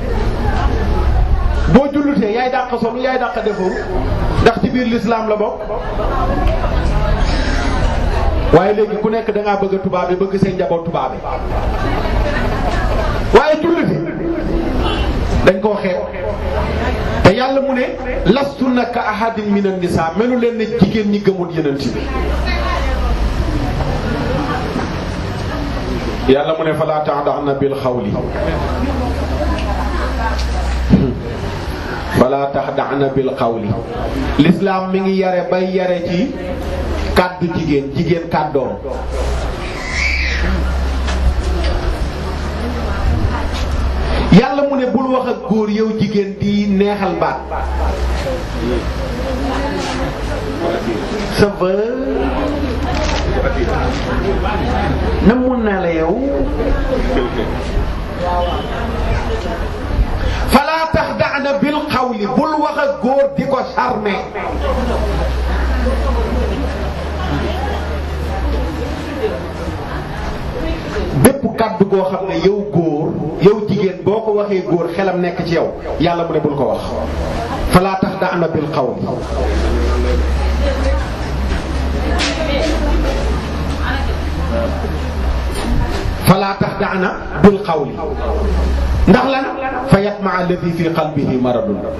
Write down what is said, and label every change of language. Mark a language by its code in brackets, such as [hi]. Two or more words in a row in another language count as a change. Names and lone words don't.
[wo] boo jullitee yaay dàq solu yaay dàq defaru ndax ci biir l'islam la bokk waaye léegi ku nekk da ngaa bëgg a tubaabe bëgg seen njaboot tubaabe waaye jullite dañ koo xeeb te yàlla mu ne [ar] لستن كأحد من النساء [wo] melu leen ne jigéen ñi gëmul yonent bi yàlla mu ne [ar] فلا تخضعن بالقول فلا تخضعن بالقول [wo] l'islam mi ngi yare bay yare ci kàddu jigéen kàddoom yàlla mu ne bul wax ak góor yow jigéen di neexal baat [fr] ça va [wo] na mun naa la yow [ar] فلا تخضعن بالقول [wo] bul wax ak góor di ko charmer bépp kàddu goo xam ne yow góor yow jigéen boo ko waxee góor xelam nekk ci yow yàlla mu ne bul ko wax [ar] فلا تخضعن بالقول فلا تخضعن بالقول [wo] falaa taxda'na bil qawli ndax lan [ar] فيطمع الذي في قلبه مرض.